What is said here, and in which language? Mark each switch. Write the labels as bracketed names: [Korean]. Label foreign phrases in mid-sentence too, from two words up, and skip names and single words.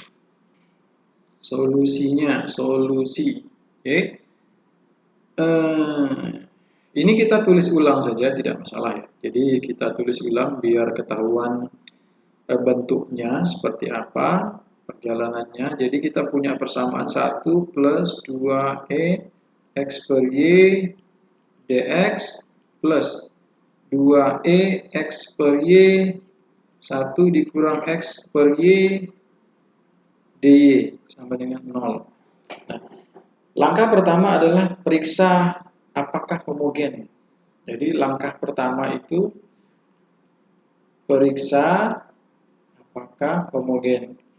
[Indonesian] Solusi. Oke. Ini kita tulis ulang saja, tidak masalah ya. Jadi kita tulis ulang biar ketahuan bentuknya seperti apa, perjalanannya. Jadi kita punya persamaan 1 plus 2E X per Y dx plus 2E X per Y 1 dikurang X per Y dy sama dengan 0. Nah, langkah pertama adalah periksa apakah homogen. Jadi langkah pertama itu periksa apakah homogen.